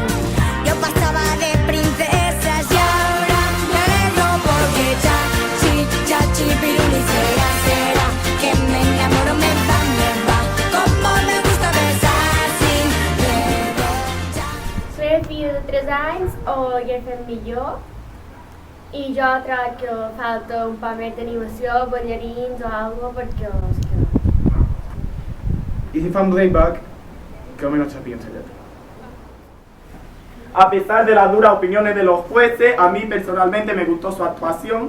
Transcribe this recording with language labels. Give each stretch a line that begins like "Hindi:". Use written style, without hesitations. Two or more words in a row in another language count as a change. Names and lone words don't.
Spanish: Yo pasaba de princesas y ahora me alegro porque chachi, piruli, será que me enamoro, me va, como me gusta besar sin
Catalan: Soy el fill de 3 anys, o ja fem millor, i jo trobo que falta un poc més d'animació, ballarins o alguna cosa, perquè és que...
Spanish: Y si fan playback, que al menos sabían esa letra. A pesar de las duras opiniones de los jueces, a mí personalmente me gustó su actuación.